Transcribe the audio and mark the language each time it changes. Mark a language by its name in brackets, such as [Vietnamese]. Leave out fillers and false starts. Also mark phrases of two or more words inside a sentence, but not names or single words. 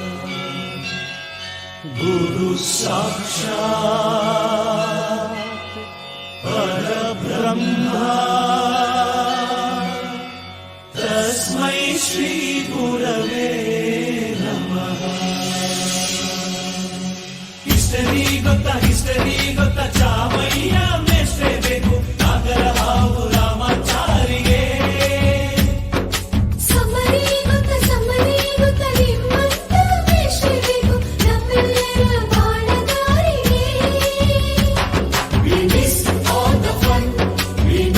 [Sanskrit] गुरु साक्षात् परब्रह्मा तस्मै श्री गुरवे [Kannada] ಹಿಸ್ಟರಿ ಗೊತ್ತಾ ಚಾಮಯ್ಯ ಮೇಷ್ಟ್ರೆ ಬೇಕು ನಾಗರ ಹಾವು ರಾಮಾಚಾರಿಗೆ. ಸಮರಿ ಗೊತ್ತಾ ನಿಮ್ಮಂತ ಮೇಷ್ಟ್ರೆ ಬೇಕು ನಮ್ಮೆಲ್ಲರ ಬಾಳಗಾರಿಗೆ. [English] We miss all the fun, we